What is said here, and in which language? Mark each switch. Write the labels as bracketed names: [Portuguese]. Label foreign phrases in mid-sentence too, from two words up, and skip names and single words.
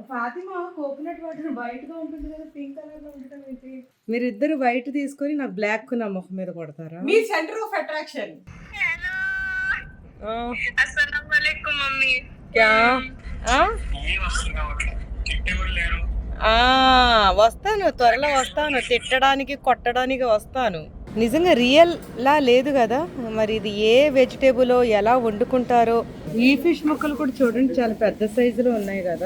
[Telugu] ఫాతిమా [English] coconut water [Telugu] వైట్ గా ఉంటుంది కదా, [English] pink color [Telugu] లో ఉండటం ఏంటి? మీరిద్దరు వైట్ తీసుకొని నాకు బ్లాక్ నా ముఖం మీద కొడతారా? మీ [English] center of attraction. [Arabic] السلام عليكم मम्मी. [Telugu] క్యా వస్తాను, త్వరలో వస్తాను. తిట్టడానికి కొట్టడానికి వస్తాను. నిజంగా రియల్ లా లేదు కదా మరి. ఇది ఏ వెజిటేబుల్ ఎలా వండుకుంటారో. ఈ ఫిష్ ముక్కలు కూడా చూడండి చాలా పెద్ద సైజులో ఉన్నాయి కదా.